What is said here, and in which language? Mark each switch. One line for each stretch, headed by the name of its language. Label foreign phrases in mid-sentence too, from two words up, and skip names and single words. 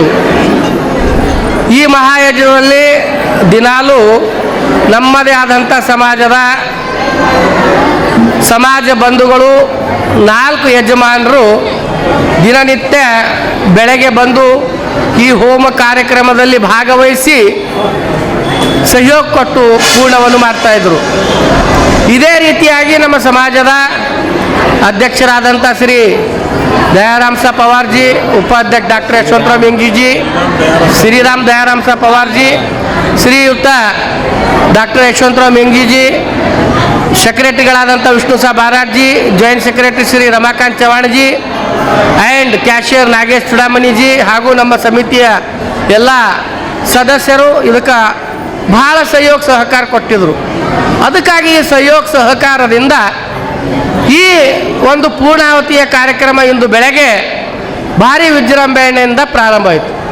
Kannada: ಈ ಮಹಾಯಜ್ಞದಲ್ಲಿ ದಿನಾಲೂ ನಮ್ಮದೇ ಆದಂಥ ಸಮಾಜ ಬಂಧುಗಳು 4 ಯಜಮಾನರು ದಿನನಿತ್ಯ ಬೆಳಗ್ಗೆ ಬಂದು ಈ ಹೋಮ ಕಾರ್ಯಕ್ರಮದಲ್ಲಿ ಭಾಗವಹಿಸಿ ಸಹಯೋಗ ಕೊಟ್ಟು ಪೂರ್ಣವನ್ನು ಮಾಡ್ತಾಯಿದ್ರು. ಇದೇ ರೀತಿಯಾಗಿ ನಮ್ಮ ಸಮಾಜದ ಅಧ್ಯಕ್ಷರಾದಂಥ ಶ್ರೀ ದಯಾರಾಮ್ सा पवार जी, उपाध्यक्ष डॉक्टर यशवंतराव मेंगी जी, श्रीराम दयाराम सा पवार जी, श्रीयुक्त डॉक्टर यशवंतराव मेंगी जी, ಸೆಕ್ರೆಟರಿಗಳಾದಂಥ ವಿಷ್ಣು ಸಾ ಬಾರಾಟ್ ಜಿ,
English: joint secretary
Kannada: ಶ್ರೀ ರಮಾಕಾಂತ್ ಚವಾಣ್ ಜಿ
English: and cashier
Kannada: ನಾಗೇಶ್ ಚುಡಾಮಣಿ ಜಿ ಹಾಗೂ ನಮ್ಮ ಸಮಿತಿಯ ಎಲ್ಲ ಸದಸ್ಯರು ಇದಕ್ಕೆ ಬಹಳ ಸಹಯೋಗ ಸಹಕಾರ ಕೊಟ್ಟಿದ್ದರು. ಅದಕ್ಕಾಗಿ ಈ ಸಹಯೋಗ ಸಹಕಾರದಿಂದ ಈ ಒಂದು ಪೂರ್ಣಾವತಿಯ ಕಾರ್ಯಕ್ರಮ ಇಂದು ಬೆಳಗ್ಗೆ ಭಾರಿ ವಿಜೃಂಭಣೆಯಿಂದ ಪ್ರಾರಂಭ ಆಯಿತು.